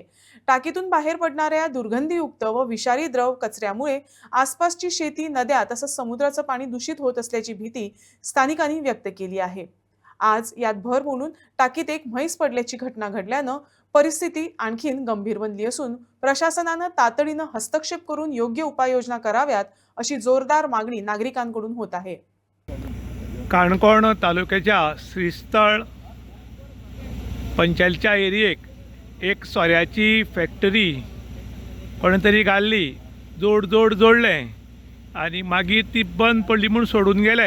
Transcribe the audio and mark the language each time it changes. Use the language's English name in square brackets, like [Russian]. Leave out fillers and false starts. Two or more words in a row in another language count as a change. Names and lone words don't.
[Marathi] टाकीतून बाहेर पडणाऱ्या दुर्गंधीयुक्त व विषारी द्रव कचऱ्यामुळे आसपासची शेती, नद्या तसंच समुद्राचं पाणी दूषित होत असल्याची भीती स्थानिकांनी व्यक्त केली आहे। आज यात भर म्हणून टाकीत एक म्हैस पडल्याची घटना घडल्यानं परिस्थिती आणखीन गंभीर बनली असून प्रशासनानं तातडीनं हस्तक्षेप करून योग्य उपाययोजना कराव्यात अशी जोरदार मागणी नागरिकांकडून होत आहे। [Konkani] काणकोण तालुक्याच्या श्रीस्थळ पंचायतच्या एरियेक एक सोऱ्याची फॅक्टरी कोणे तरी घाल्ली, जोडले आणि मागीर ती बंद पडली म्हणून सोडून गेले।